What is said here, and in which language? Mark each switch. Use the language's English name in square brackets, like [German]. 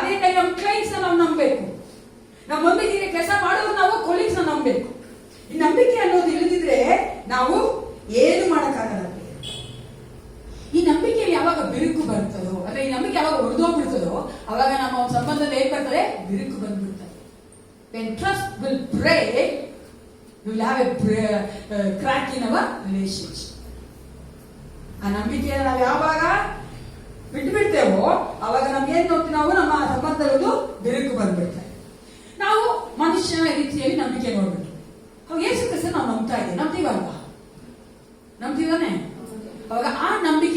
[Kannada] ಅದೇ ಟೈಮ್ ನಮ್ಮ ಕ್ಲೈಂಟ್ಸ್ ನಾವು ನಂಬಬೇಕು. ನಮ್ಮ ಒಂದಿಗೆ ಕೆಲಸ ಮಾಡೋರು ನಾವು ಕೊಲೀಗ್ಸ್ ನಂಬಬೇಕು. ಈ ನಂಬಿಕೆ ಅನ್ನೋದು ಇಲ್ಲದಿದ್ರೆ ನಾವು ಏನು ಮಾಡಕ್ಕಾಗಲ್ಲ. ಈ ನಂಬಿಕೆಯಲ್ಲಿ ಯಾವಾಗ ಬಿರುಕು ಬರ್ತದೋ, ಅಂದ್ರೆ ಈ ನಂಬಿಕೆ ಯಾವಾಗ ಹೊಡೆದೋಗ್ಬಿಡ್ತದೋ, ಅವಾಗ ನಮ್ಮ ಒಂದು ಸಂಬಂಧದಲ್ಲಿ ಏನ್ ಬರ್ತದೆ? ಬಿರುಕು ಬಂದ್ಬಿಡ್ತದೆ. [English] When trust will break, we will have a crack in our relationship. [Kannada] ಆ ನಂಬಿಕೆಯನ್ನು ನಾವು ಯಾವಾಗ ಬಿಟ್ಬಿಡ್ತೇವೋ ಅವಾಗ ನಮ್ಗೆ ಏನ್ ನೋಡ್ತೀವಿ? ನಾವು ನಮ್ಮ ಸಂಬಂಧಗಳು ಬಿರುಕು ಬಂದ್ಬಿಡ್ತಾರೆ. ನಾವು ಮನುಷ್ಯನ ರೀತಿಯಲ್ಲಿ ನಂಬಿಕೆ ನೋಡ್ಬಿಟ್ಟು ಯೇಸು ಕ್ರಿಸ್ತನ ನಾವು ನಂಬ್ತಾ ಇದ್ದೀವಿ, ನಂಬ್ತೀವಲ್ವಾ? ನಂಬ್ತೀವನೇ? ಅವಾಗ ಆ ನಂಬಿಕೆ